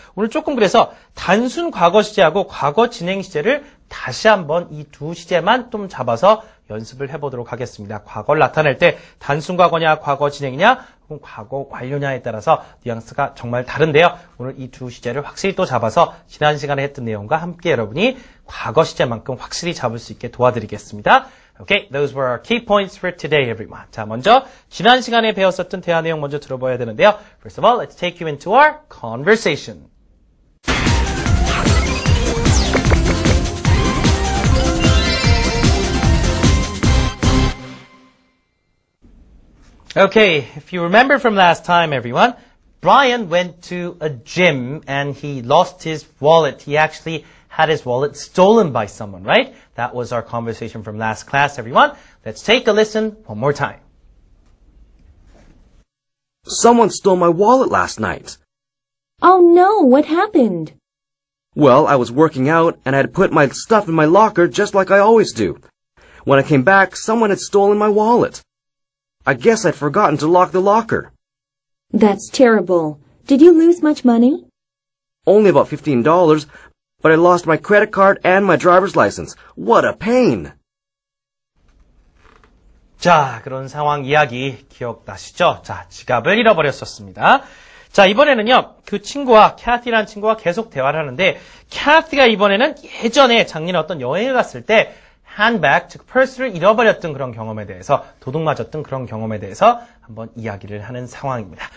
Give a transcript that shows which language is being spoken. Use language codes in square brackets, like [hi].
[ko] 오늘 조금 그래서 단순 과거 시제하고 과거 진행 시제를 다시 한번 이 두 시제만 좀 잡아서 연습을 해보도록 하겠습니다. 과거를 나타낼 때 단순 과거냐, 과거 진행이냐, 혹은 과거 완료냐에 따라서 뉘앙스가 정말 다른데요. 오늘 이 두 시제를 확실히 또 잡아서 지난 시간에 했던 내용과 함께 여러분이 과거 시제만큼 확실히 잡을 수 있게 도와드리겠습니다. [en] Okay, those were our key points for today, everyone. [ko] 자, 먼저 지난 시간에 배웠었던 대화 내용 먼저 들어봐야 되는데요. [en] First of all, let's take you into our conversation. Okay, if you remember from last time, everyone, Brian went to a gym and he lost his wallet. He actually had his wallet stolen by someone, right? That was our conversation from last class, everyone. Let's take a listen one more time. Someone stole my wallet last night. Oh no, what happened? Well, I was working out and I had put my stuff in my locker just like I always do. When I came back, someone had stolen my wallet. I guess I'd forgotten to lock the locker. That's terrible. Did you lose much money? Only about $15, but I lost my credit card and my driver's license. What a pain! [ko] 자, 그런 상황 이야기 기억나시죠? 자, 지갑을 잃어버렸었습니다. 자, 이번에는요, 그 친구와, 캐티라는 친구와 계속 대화를 하는데, 캐티가 이번에는 예전에 작년에 어떤 여행을 갔을 때, handbag, 즉 purse를 잃어버렸던 그런 경험에 대해서, 도둑 맞았던 그런 경험에 대해서 한번 이야기를 하는 상황입니다.